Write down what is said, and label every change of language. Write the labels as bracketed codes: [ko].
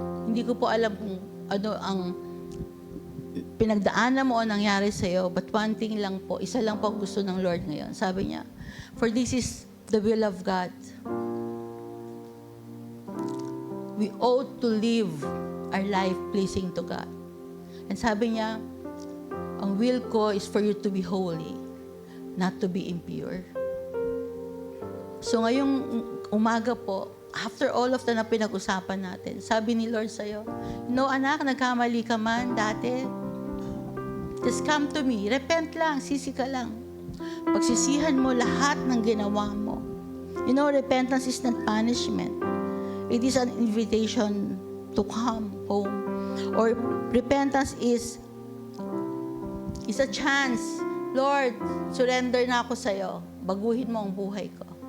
[tl] Hindi ko po alam kung ano ang pinagdaanan mo o nangyari sa'yo, [en] but one thing [tl] lang po, isa lang po gusto ng Lord ngayon. Sabi niya, [en] for this is the will of God. We ought to live our life pleasing to God. And [tl] sabi niya, ang will ko [en] is for you to be holy, not to be impure. [tl] So ngayong umaga po, after all of the na pinag-usapan natin, sabi ni Lord sa'yo, no anak, nagkamali ka man dati, [en] just come to me, [tl] repent lang, sisi ka lang. Pagsisihan mo lahat ng ginawa mo. [en] You know, repentance is not punishment. It is an invitation to come home. Or repentance is a chance. [tl] Lord, surrender na ako sa'yo. Baguhin mo ang buhay ko.